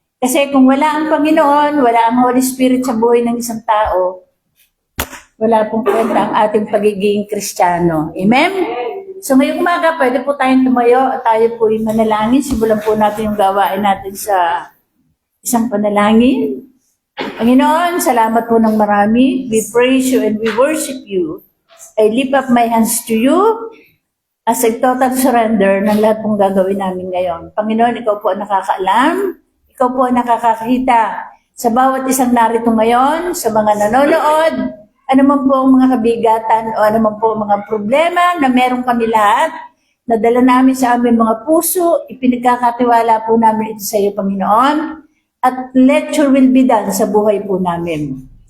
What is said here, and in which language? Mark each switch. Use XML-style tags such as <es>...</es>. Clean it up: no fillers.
<tl>Kasi kung wala ang Panginoon, wala ang Holy Spirit sa buhay ng isang tao, wala pong kwenta ang ating pagiging Kristiyano. Amen? So ngayong umaga, pwede po tayong tumayo at tayo po yung manalangin. Simulan po natin yung gawain natin sa isang panalangin. Panginoon, salamat po ng marami.</tl> <en>We praise you and we worship you. I lift up my hands to you as a total surrender</en> <tl>ng lahat pong gagawin namin ngayon. Panginoon, ikaw po ang nakakaalam. Ikaw po ang nakakakita sa bawat isang narito ngayon, sa mga nanonood, ano man po ang mga kabigatan o ano man po ang mga problema na meron kami lahat, nadala namin sa aming mga puso, ipinagkakatiwala po namin ito sa iyo, Panginoon, at</tl> <en>let your will be done</en> <tl>sa buhay po namin.</tl>